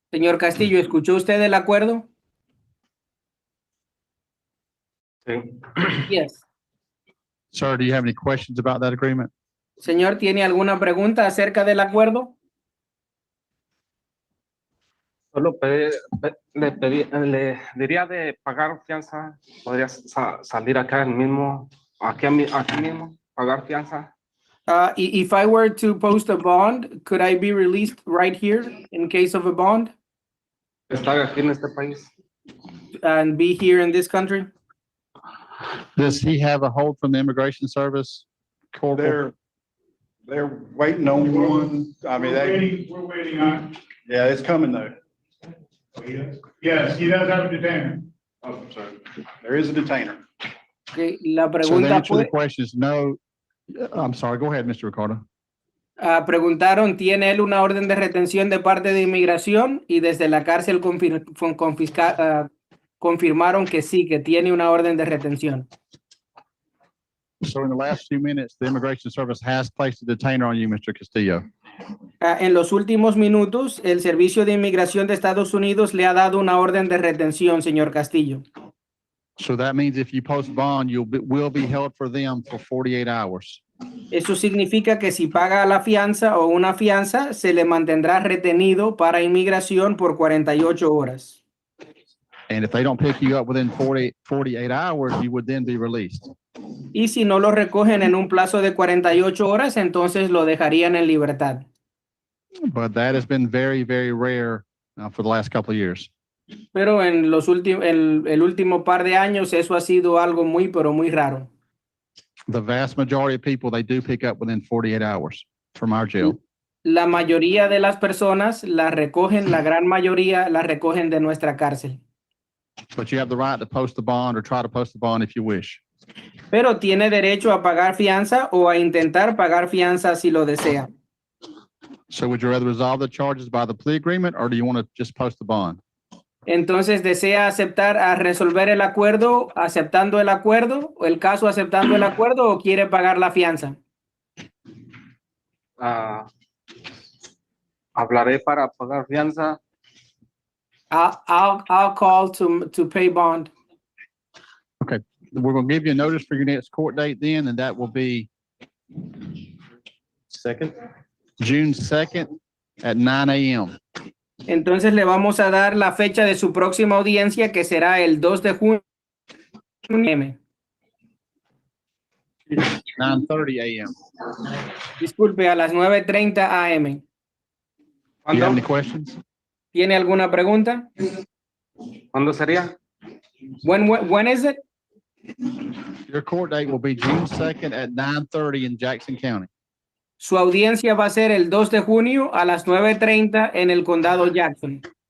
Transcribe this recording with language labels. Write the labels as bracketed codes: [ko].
[es] Señor Castillo, ¿escuchó usted el acuerdo? Sí. [en] Yes. Sir, do you have any questions about that agreement? [es] Señor, ¿tiene alguna pregunta acerca del acuerdo? Solo le diría de pagar fianza. Podría salir acá mismo, aquí mismo, pagar fianza. [en] If I were to post a bond, could I be released right here in case of a bond? [es] Estar aquí en este país. [en] And be here in this country? Does he have a hold from the Immigration Service? Corporal? They're waiting on one. I mean, We're waiting on. yeah, it's coming though. Yes, he does have a detainer. Oh, sorry. There is a detainer. [es] Okay, la [en] So the [es] pregunta [en] answer to the [es] fue, [en] question is no. I'm sorry, go ahead, Mr. Ricardo. [es] preguntaron, ¿tiene él una orden de retención de parte de inmigración? Y desde la cárcel confirmaron que sí, que tiene una orden de retención. [en] So in the last few minutes, the Immigration Service has placed a detainer on you, Mr. Castillo. [es] En los últimos minutos, el Servicio de Inmigración de Estados Unidos le ha dado una orden de retención, señor Castillo. [en] So that means if you post bond, will be held for them for 48 hours. [es] Eso significa que si paga la fianza o una fianza, se le mantendrá retenido para inmigración por 48 horas. [en] And if they don't pick you up within 48 hours, you would then be released. [es] Y si no lo recogen en un plazo de 48 horas, entonces lo dejarían en libertad. [en] But that has been very, very rare for the last couple of years. [es] Pero en el último par de años eso ha sido algo muy, pero muy raro. [en] The vast majority of people, they do pick up within 48 hours from our jail. [es] La mayoría de las personas la recogen, la gran mayoría la recogen de nuestra cárcel. [en] But you have the right to post the bond or try to post the bond if you wish. [es] Pero tiene derecho a pagar fianza o a intentar pagar fianza si lo desea. [en] So would you rather resolve the charges by the plea agreement or do you want to just post the bond? [es] Entonces, ¿desea aceptar a resolver el acuerdo aceptando el acuerdo o el caso aceptando el acuerdo o quiere pagar la fianza? Hablaré para pagar fianza. [en] I'll call to pay bond. Okay, we're going to give you a notice for your next court date then, and that will be June 2nd at 9 a.m. [es] Entonces le vamos a dar la fecha de su próxima audiencia, que será el 2 de junio. [en] 9:30 a.m. [es] Disculpe, a las 9:30 a.m. [en] Do you have any questions? [es] ¿Tiene alguna pregunta? ¿Cuándo sería? [en] When is it? Your court date will be June 2nd at 9:30 in Jackson County. [es] Su audiencia va a ser el 2 de junio a las 9:30 en el condado Jackson.